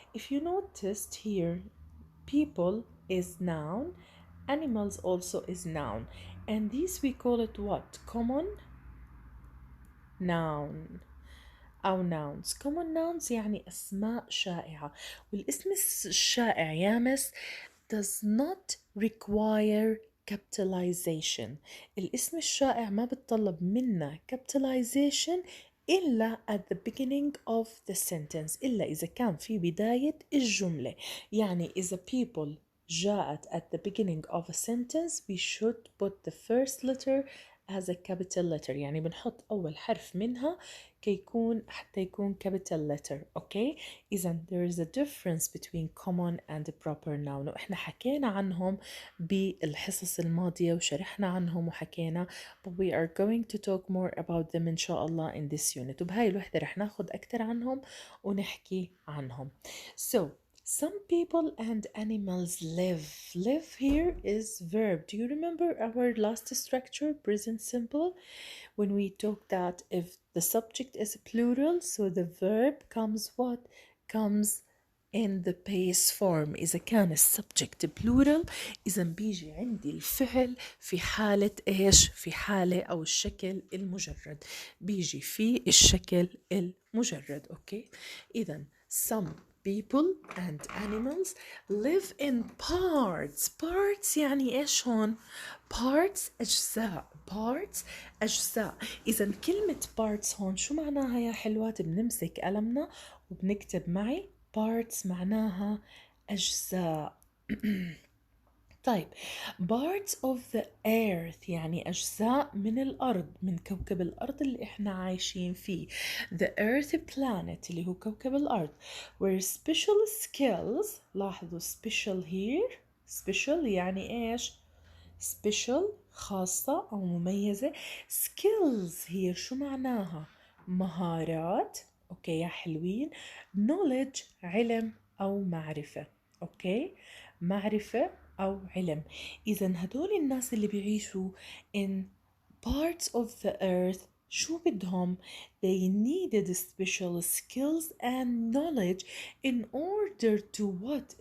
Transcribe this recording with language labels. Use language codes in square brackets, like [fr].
[en] if you noticed here people is noun, animals also is noun, and these we call it what? common noun أو nouns. common nouns [ar] يعني أسماء شائعة، والاسم الشائع يامس [en] does not require capitalization. [ar] الاسم الشائع ما بتطلب منا capitalization إلا [en] at the beginning of the sentence، [ar] إلا إذا كان في بداية الجملة. يعني إذا [en] people جاءت at the beginning of a sentence we should put the first letter as a capital letter، [ar] يعني بنحط أول حرف منها حتى يكون capital [en] letter. [ar] أوكي؟ إذا [en] there is a difference between common and proper noun، [ar] وإحنا حكينا عنهم بالحصص الماضية وشرحنا عنهم وحكينا، [en] but we are going to talk more about them [ar] إن شاء الله [en] in this unit. [ar] وبهاي الوحدة رح ناخد أكتر عنهم ونحكي عنهم. [en] So some people and animals live. Live here is verb. Do you remember our last structure, present simple? When we talk that if the subject is plural, so the verb comes what? Comes in the base form. [ar] إذا كان السبجكت plural إذا بيجي عندي الفعل في حالة إيش؟ في حالة أو الشكل المجرد، بيجي في الشكل المجرد. أوكي؟ إذا [en] some people and animals live in parts [ar] يعني إيش هون؟ [en] parts [ar] أجزاء. parts أجزاء. إذا كلمة parts هون شو معناها يا حلوات؟ بنمسك قلمنا وبنكتب معي parts معناها أجزاء. طيب [en] parts of the earth [ar] يعني أجزاء من الأرض، من كوكب الأرض اللي إحنا عايشين فيه. [en] the earth planet [ar] اللي هو كوكب الأرض [en] where special skills. لاحظوا special here. [ar] special يعني إيش؟ special خاصة أو مميزة. [en] skills here [ar] شو معناها؟ مهارات. أوكي يا حلوين. knowledge علم أو معرفة. أوكي معرفة أو علم. إذا هدول الناس اللي بيعيشوا [en] in parts of the earth [ar] شو بدهم؟ [en] they needed special skills and knowledge in order to what?